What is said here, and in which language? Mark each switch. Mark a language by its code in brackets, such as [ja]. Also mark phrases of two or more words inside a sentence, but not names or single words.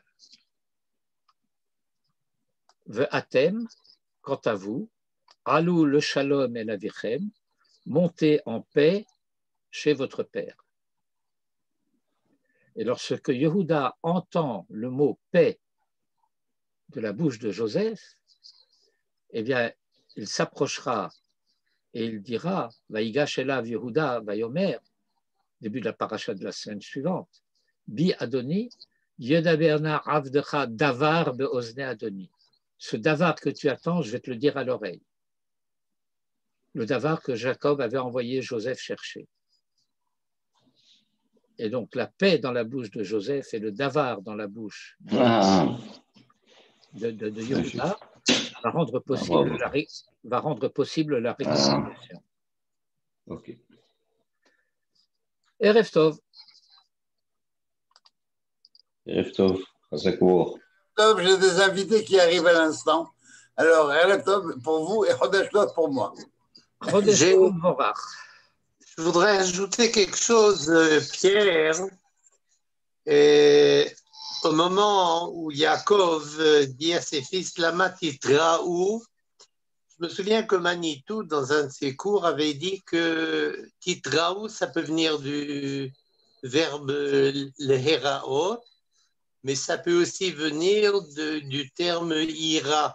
[fr] Ve'atem, quant à vous, [he] עלו לשלום אל אביכם, [fr] montez en paix chez votre père. Et lorsque Yehuda entend le mot paix de la bouche de Joseph, eh bien, il s'approchera et il dira, [he] ויגש אליו יהודה ויאמר, [fr] début de la paracha de la semaine suivante, [he] בי אדוני ידבר נא עבדך דבר באזני אדוני. [fr] Ce davar que tu attends, je vais te le dire à l'oreille. Le davar que Jacob avait envoyé Joseph chercher. Et donc la paix dans la bouche de Joseph et le davar dans la bouche de Yehuda va rendre possible la réconciliation. Ok. [he] ערב טוב. ערב טוב, Chazakour. [fr] Tov, j'ai des invités qui arrivent à l'instant. Alors, [he] ערב טוב [fr] pour vous et [he] חודש טוב [fr] pour moi. [he] חודש טוב Morach. [fr] Je voudrais ajouter quelque chose, Pierre. Et au moment où Yaakov dit à ses fils [he] למה תתראו, [fr] je me souviens que Manitou, dans un de ses cours, avait dit que Titraou, ça peut venir du verbe leheraot, mais ça peut aussi venir du terme ira.